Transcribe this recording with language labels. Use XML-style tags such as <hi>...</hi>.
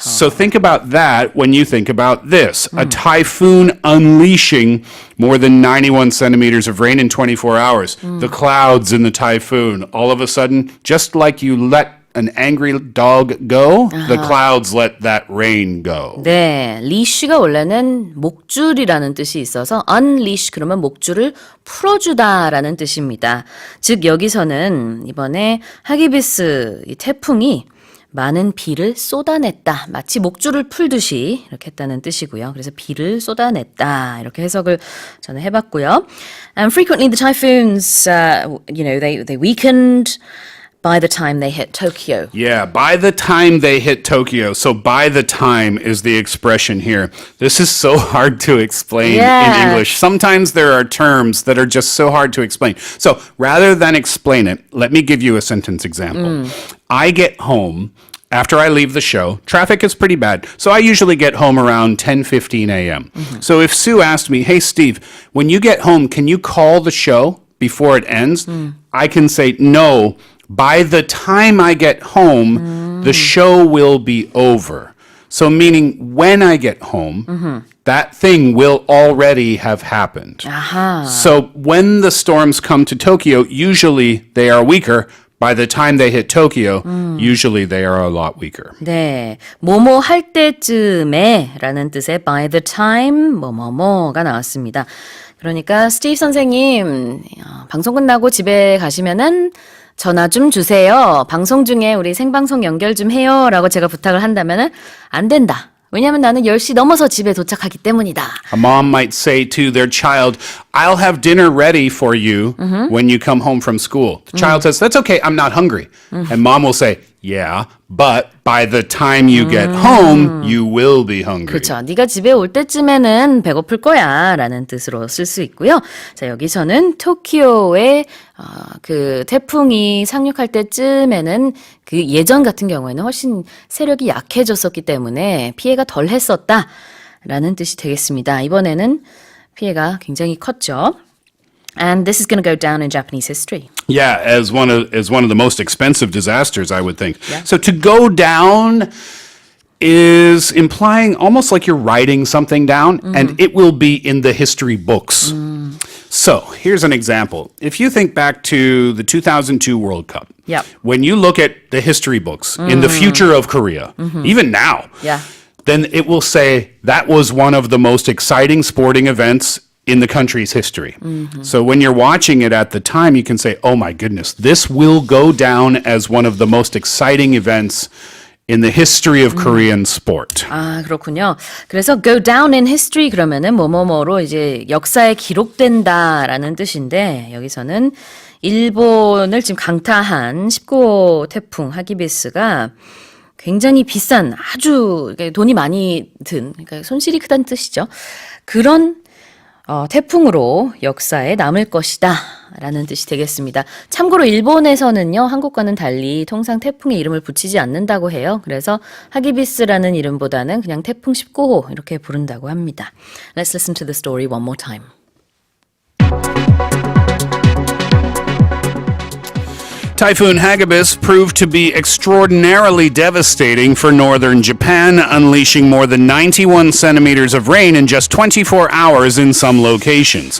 <en>So think about that when you think about this. A typhoon unleashing more than 91 centimeters of rain in 24 hours. The clouds in the typhoon, all of a sudden, just like you let an angry dog go, the clouds let that rain go.</en> <ko>네, leash가 원래는 목줄이라는 뜻이 있어서 unleash 그러면 목줄을 풀어주다라는 뜻입니다. 즉 여기서는 이번에 하기비스 이 태풍이 많은 비를 쏟아냈다. 마치 목줄을 풀듯이 이렇게 했다는 뜻이고요. 그래서 비를 쏟아냈다. 이렇게 해석을 저는 해봤고요.</ko> <en>And frequently the typhoons, they weakened by the time they hit Tokyo. Yeah, by the time they hit Tokyo. So by the time is the expression here. This is so hard to explain Yeah. in English. Sometimes there are terms that are just so hard to explain. So rather than explain it, let me give you a sentence example. I get home after I leave the show. Traffic is pretty bad. So I usually get home around 10:15 a.m. So if Sue asked me, "Hey Steve, when you get home, can you call the show before it ends?" I can say, "No, by the time I get home, the show will be over." So meaning when I get home, that thing will already have happened. So when the storms come to Tokyo, usually they are weaker. By the time they hit Tokyo, usually they are a lot weaker.</en> <ko>네, 뭐뭐 할 때쯤에 라는 뜻의</ko> <en>by the time</en> <ko>뭐뭐뭐가 나왔습니다. 그러니까 스티브 선생님 방송 끝나고 집에 가시면은 전화 좀 주세요. 방송 중에 우리 생방송 연결 좀 해요. 라고 제가 부탁을 한다면은 안 된다. 왜냐하면 나는 10시 넘어서 집에 도착하기 때문이다.</ko> <en>A mom might say to their child, "I'll have dinner ready for you when you come home from school." The child says, "That's okay, I'm not hungry." And mom will say, "Yeah, but by the time you get home, you will be hungry."</en> <ko>그렇죠. 네가 집에 올 때쯤에는 배고플 거야 라는 뜻으로 쓸 수 있고요. 자, 여기서는 토키오의 그 태풍이 상륙할 때쯤에는 그 예전 같은 경우에는 훨씬 세력이 약해졌었기 때문에 피해가 덜 했었다 라는 뜻이 되겠습니다. 이번에는 피해가 굉장히 컸죠.</ko> <en>And this is going to go down in Japanese history. Yeah, as one of the most expensive disasters, I would think. So to go down is implying almost like you're writing something down, and it will be in the history books. So here's an example. If you think back to the 2002 World Cup, Yep. when you look at the history books in the future of Korea, even now, Yeah. then it will say that was one of the most exciting sporting events in the country's history. So when you're watching it at the time, you can say, oh my goodness, this will go down as one of the most exciting events in the history of Korean sport.</en> <ko>아, 그렇군요. 그래서</ko> <en>go down in history</en> <ko>그러면은 뭐뭐뭐로 이제 역사에 기록된다라는 뜻인데 여기서는 일본을 지금 강타한 19호 태풍 하기비스가 굉장히 비싼 아주 돈이 많이 든 그러니까 손실이 크다는 뜻이죠. 그런 태풍으로 역사에 남을 것이다 라는 뜻이 되겠습니다. 참고로 일본에서는요, 한국과는 달리 통상 태풍의 이름을 붙이지 않는다고 해요. 그래서 하기비스라는 이름보다는 그냥 태풍 19호 이렇게 부른다고 합니다.</ko> <en>Let's listen to the story one more time. Typhoon Hagibis proved to be extraordinarily devastating for northern Japan, unleashing more than 91 centimeters of rain in just 24 hours in some locations.</en>